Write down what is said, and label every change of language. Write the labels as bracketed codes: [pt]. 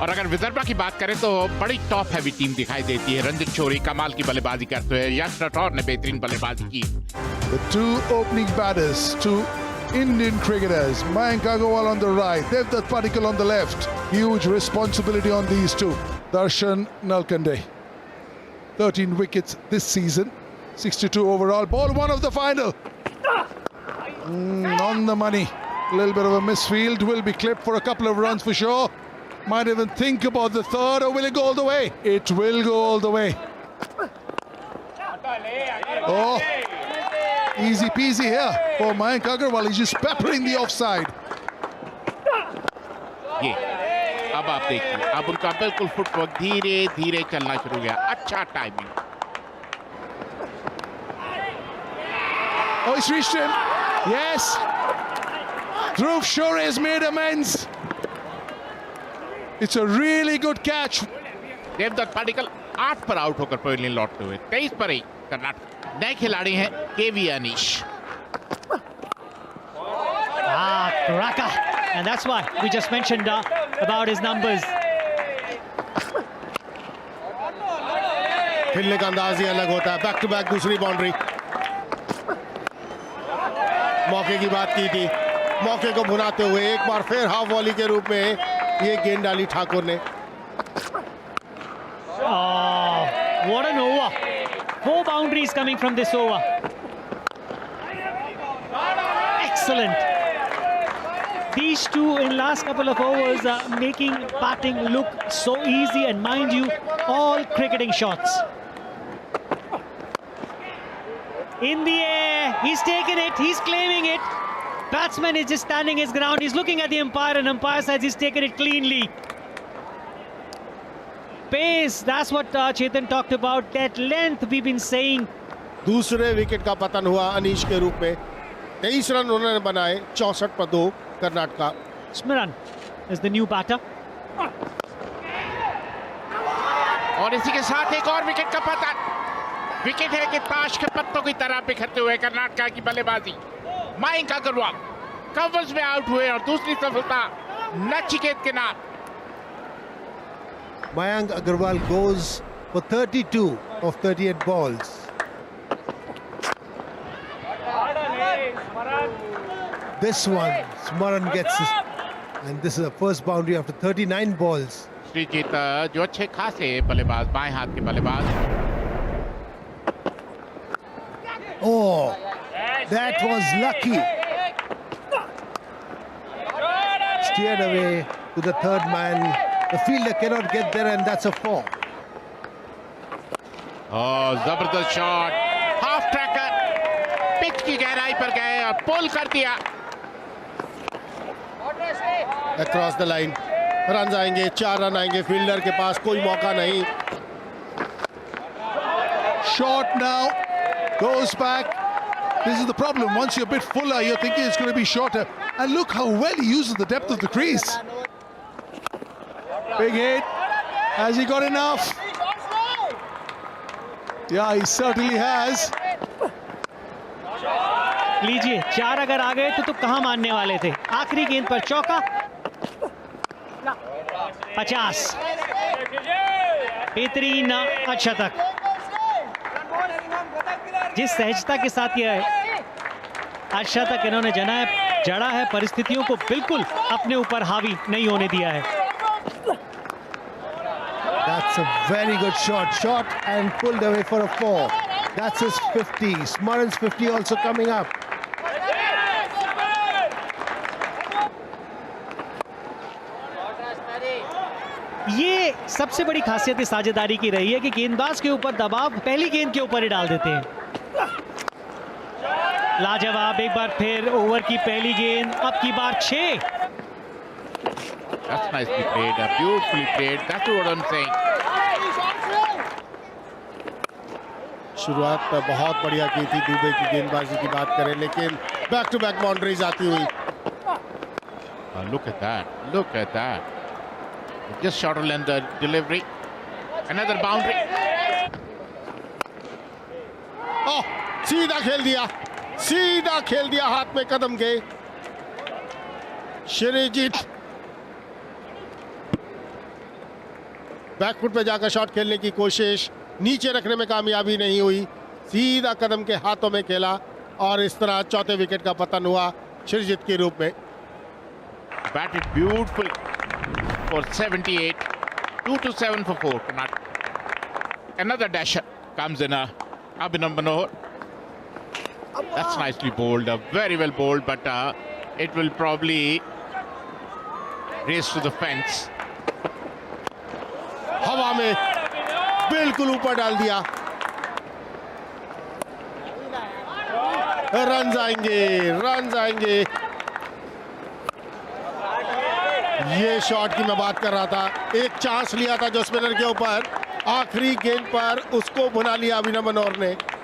[hi] और अगर विदर्भा की बात करें तो बड़ी टॉप हैवी टीम दिखाई देती है। रंजित शोरी कमाल की बल्लेबाजी करते हैं, यश राठौर ने बेहतरीन बल्लेबाजी की। [en] The two opening batters, two Indian cricketers, Mayank Agarwal on the right, Devdutt Padikkal on the left. Huge responsibility on these two. Darshan Nalkande, 13 wickets this season, 62 overall. Ball one of the final. On the money. A little bit of a misfield. Will be clipped for a couple of runs for sure. Might even think about the third, or will it go all the way? It will go all the way. Oh, easy peasy here for Mayank Agarwal. He's just peppering the offside. [hi] ये अब आप देखिए, अब उनका बिल्कुल footwork धीरे धीरे चलना शुरू हो गया। अच्छा timing. [en] Oh, it's reached him. Yes. Dhruv Shore has made amends. It's a really good catch. [hi] Devdutt Padikkal 8 पर आउट होकर पवेलियन लौटते हुए 23 पर ही कर्नाटक नए खिलाड़ी हैं केवी Anish. [en] Cracker, and that's why we just mentioned about his numbers. [hi] खेलने का अंदाज ही अलग होता है। बैक टू बैक दूसरी बाउंड्री। मौके की बात की थी, मौके को भुनाते हुए एक बार फिर हाफ वॉली के रूप में ये गेंद डाली ठाकुर ने। [en] Oh, what an over! 4 boundaries coming from this over. Excellent. These two in last couple of overs are making batting look so easy, and mind you, all cricketing shots. In the air, he's taken it, he's claiming it. Batsman is just standing his ground, he's looking at the umpire, and umpire says he's taken it cleanly. Pace, that's what Chetan talked about, that length we've been saying. [hi] दूसरे wicket का पतन हुआ अनीश के रूप में। 23 run उन्होंने बनाए, 64 पर 2 Karnataka. [en] Smaran is the new batter. [hi] और इसी के साथ एक और विकेट का पतन। विकेट है कि ताश के पत्तों की तरह बिखरते हुए कर्नाटका की बल्लेबाजी। मयंक अग्रवाल कवर्स में आउट हुए और दूसरी सफलता नचिकेत के नाम। [en] Mayank Agarwal goes for 32 of 38 balls. This one, Smaran gets this, and this is the first boundary after 39 balls. [hi] Sreejith जो अच्छे खासे बल्लेबाज, बाएं हाथ के बल्लेबाज। [en] Oh, that was lucky. Steered away to the third man. The fielder cannot get there, and that's a 4. [hi] और जबरदस्त शॉट, हाफ ट्रैकर पिच की गहराई पर गए और पुल कर दिया। [en] Across the line. [hi] रन आएंगे, 4 रन आएंगे। फील्डर के पास कोई मौका नहीं। [en] Short now, goes back. This is the problem. Once you're a bit fuller, you're thinking it's going to be shorter. And look how well he uses the depth of the crease. Big hit. Has he got enough? Yeah, he certainly has. [hi] लीजिए, 4 अगर आ गए तो कहां मानने वाले थे। आखिरी गेंद पर चौका। 50 बेहतरीन अच्छा तक। जिस सहजता के साथ यह अच्छा तक इन्होंने जड़ा है, परिस्थितियों को बिल्कुल अपने ऊपर हावी नहीं होने दिया है। [en] That's a very good shot. Shot and pulled away for a 4. That's his 50. Smaran's 50 also coming up. [hi] ये सबसे बड़ी खासियत इस साझेदारी की रही है कि गेंदबाज के ऊपर दबाव पहली गेंद के ऊपर ही डाल देते हैं। लाजवाब, एक बार फिर ओवर की पहली गेंद, अब की बार 6। [en] That's nicely played, beautifully played. That's what I'm saying. [hi] शुरुआत बहुत बढ़िया की थी दुबे की गेंदबाजी की बात करें, लेकिन बैक टू बैक बाउंड्रीज आती हुई। [en] Look at that. Look at that. Just short of length the delivery. Another boundary. [hi] ओह, सीधा खेल दिया, सीधा खेल दिया हाथ में कदम के। श्रीजीत बैकफुट पे जाकर शॉट खेलने की कोशिश, नीचे रखने में कामयाबी नहीं हुई, सीधा कदम के हाथों में खेला और इस तरह चौथे विकेट का पतन हुआ श्रीजीत के रूप में। [en] Batted beautiful for 78. 2-7 for 4. Another dasher comes in. Abhinav Manohar. That's nicely bowled. Very well bowled, but it will probably race to the fence. [hi] हवा में बिल्कुल ऊपर डाल दिया। रन आएंगे, रन आएंगे। ये शॉट की मैं बात कर रहा था, एक चांस लिया था जो स्पिनर के ऊपर, आखिरी गेंद पर उसको भुना लिया अभिनव मनोहर ने।